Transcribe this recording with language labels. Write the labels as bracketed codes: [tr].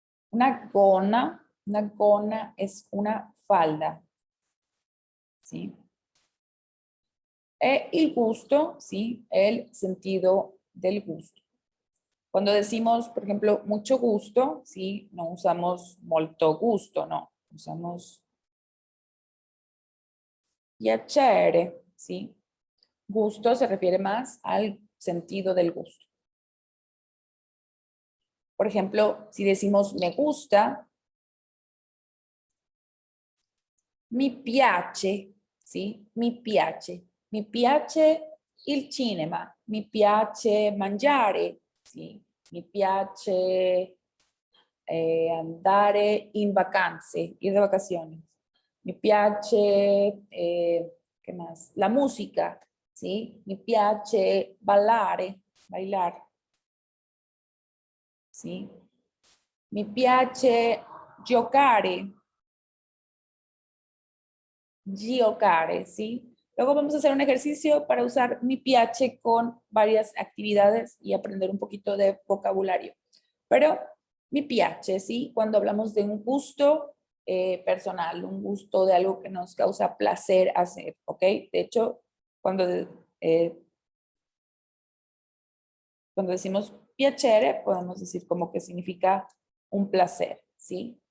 [es] Una gona es una falda, ¿sí? [it] E il gusto, [es] ¿sí? El sentido del gusto. Cuando decimos, por ejemplo, mucho gusto, ¿sí? No usamos [it] molto gusto, [es] no. Usamos piacere, ¿sí? Gusto se refiere más al sentido del gusto. Por ejemplo, si decimos me gusta, [it] mi piace, [es] ¿sí? [it] Mi piace. Mi piace il cinema, mi piace mangiare, ¿sí? Mi piace andare in vacanze, [es] ir de vacaciones. [it] Mi piace, [es] ¿qué más? La música, ¿sí? [it] Mi piace ballare, [es] bailar, ¿sí? [it] Mi piace giocare, giocare, [es] ¿sí? Luego vamos a hacer un ejercicio para usar mi piace con varias actividades y aprender un poquito de vocabulario. Pero [it] mi piace, [es] ¿sí? Cuando hablamos de un gusto personal, un gusto de algo que nos causa placer hacer, ¿ok? De hecho, cuando, eh, cuando decimos piacere, podemos decir como que significa un placer, ¿sí?